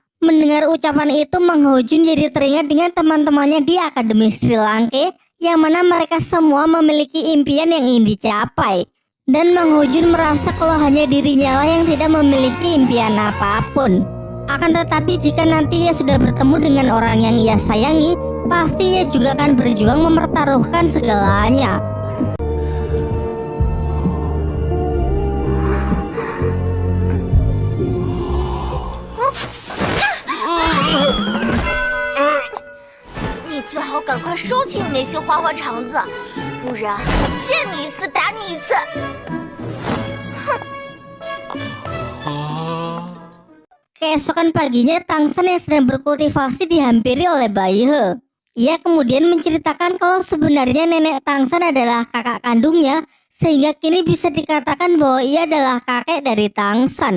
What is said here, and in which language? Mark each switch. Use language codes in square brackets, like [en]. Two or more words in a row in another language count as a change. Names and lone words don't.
[id] Mendengar ucapan itu, Mang Hao Jun jadi teringat dengan teman-temannya di Akademi Sri Lanka, yang mana mereka semua memiliki impian yang ingin dicapai. Dan Mang Hao Jun merasa kalau hanya dirinya lah yang tidak memiliki impian apapun. Akan tetapi jika nanti ia sudah bertemu dengan orang yang ia sayangi, pasti ia juga akan berjuang mempertaruhkan segalanya. [zh] 你最好赶快收起你那些花花肠子，不然我见你一次打你一次。 [id] Keesokan paginya, Tangsan yang sedang berkultivasi dihampiri oleh Bai He. Ia kemudian menceritakan kalau sebenarnya nenek Tangsan adalah kakak kandungnya, sehingga kini bisa dikatakan bahwa ia adalah kakek dari Tangsan.